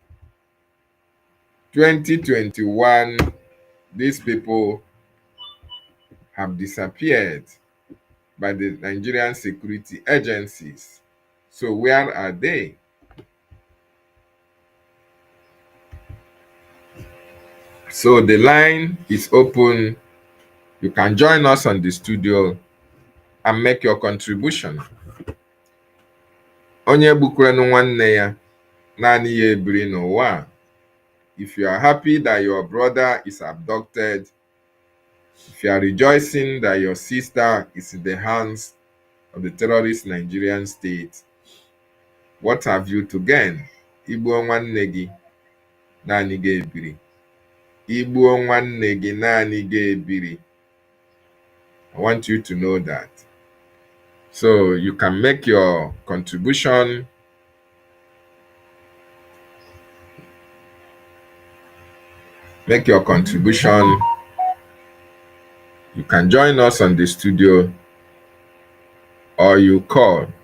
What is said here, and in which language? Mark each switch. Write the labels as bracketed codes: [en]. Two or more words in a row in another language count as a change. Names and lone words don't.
[en] 2021, these people have disappeared by the Nigerian security agencies. So where are they? So the line is open. You can join us on the studio and make your contribution. [ig] Onye gbukwenu nwanne ya, naanị ya ebiri n'ụwa. [en] If you are happy that your brother is abducted, if you are rejoicing that your sister is in the hands of the terrorist Nigerian state, what have you to gain? [ig] Igbuo nwanne gị, naanị gị ebiri. Igbuo nwanne gị, naanị gị ebiri. [en] I want you to know that. So you can make your contribution. Make your contribution. You can join us on the studio or you call.